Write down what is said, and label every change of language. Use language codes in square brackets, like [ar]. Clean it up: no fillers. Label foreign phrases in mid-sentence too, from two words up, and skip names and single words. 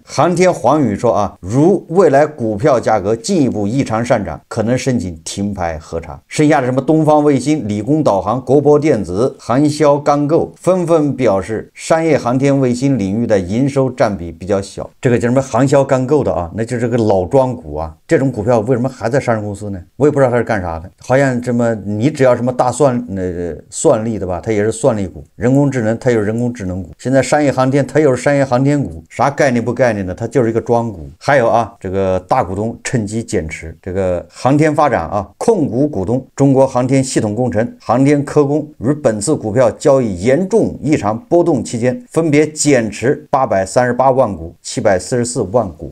[zh] 航天黃宇說啊，如未來股票價格進一步異常上漲，可能申請停牌核查。剩下的什麼東方衛星、理工導航、國博電子、航霄鋼構紛紛表示，商業航天衛星領域的營收佔比比較小。這個叫什麼航霄鋼構的啊，那就是個老莊股啊，這種股票為什麼還在上市公司呢？我也不知道它是幹啥的，好像這麼你只要什麼大算力的吧，它也是算力股；人工智能它有人工智能股。现在商业航天它又是商业航天股，啥概念不概念的？它就是一個莊股。還有啊，這個大股東趁機減持，這個航天發展啊，控股股東中國航天系統工程、航天科工於本次股票交易嚴重異常波動期間，分別減持838萬股、744萬股。